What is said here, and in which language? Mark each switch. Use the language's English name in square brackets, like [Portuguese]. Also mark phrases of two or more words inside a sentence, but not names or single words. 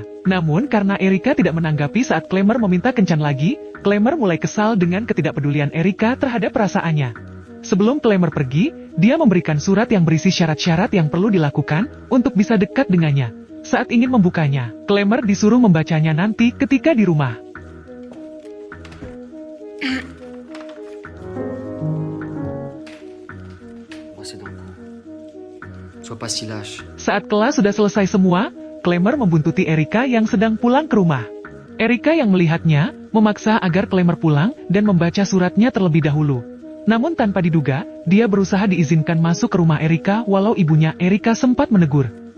[Indonesian] Namun karena Erika tidak menanggapi saat Klemer meminta kencan lagi, Klemer mulai kesal dengan ketidakpedulian Erika terhadap perasaannya. Sebelum Klemer pergi, dia memberikan surat yang berisi syarat-syarat yang perlu dilakukan untuk bisa dekat dengannya. Saat ingin membukanya, Klemer disuruh membacanya nanti ketika di rumah. [French] C'est d'un coup. Sois pas si lâche. [Indonesian] Saat kelas sudah selesai semua, Klemer membuntuti Erika yang sedang pulang ke rumah. Erika yang melihatnya, memaksa agar Klemer pulang dan membaca suratnya terlebih dahulu. Namun tanpa diduga, dia berusaha diizinkan masuk ke rumah Erika walau ibunya Erika sempat menegur.